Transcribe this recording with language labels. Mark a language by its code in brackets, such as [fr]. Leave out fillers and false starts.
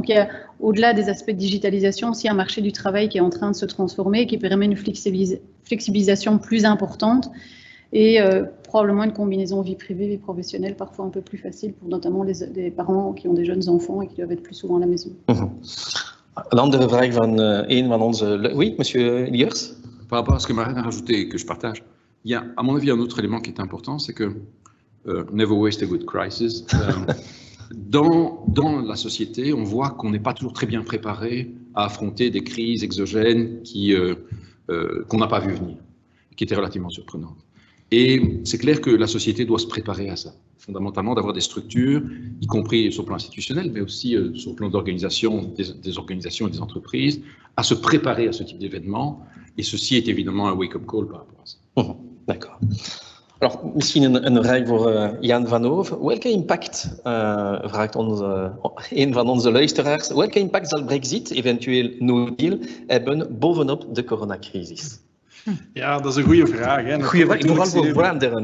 [fr] Donc, il y a, au-delà des aspects de digitalisation, aussi un marché du travail qui est en train de se transformer, qui permet une flexibilisation plus importante et probablement une combinaison vie privée, vie professionnelle, parfois un peu plus facile pour notamment les parents qui ont des jeunes enfants et qui doivent être plus souvent à la maison. [nl] Een andere vraag van een van onze... [fr] Oui, monsieur Liers. Par rapport à ce que Marine a rajouté et que je partage, il y a, à mon avis, un autre élément qui est important, c'est que [en] never waste a good crisis. [fr] Dans la société, on voit qu'on n'est pas toujours très bien préparé à affronter des crises exogènes qu'on n'a pas vu venir, qui étaient relativement surprenantes. Et c'est clair que la société doit se préparer à ça, fondamentalement d'avoir des structures, y compris sur le plan institutionnel, mais aussi sur le plan d'organisation des organisations et des entreprises, à se préparer à ce type d'événement. Et ceci est évidemment un wake-up call par rapport à ça. D'accord. [nl] Alors, misschien een vraag voor Jan van Hoof. Welke impact, vraagt een van onze luisteraars, welke impact zal Brexit, eventueel no deal, hebben bovenop de coronacrisis? Ja, dat is een goede vraag. Hè. Goeie vraag, vooral voor Vlaanderen.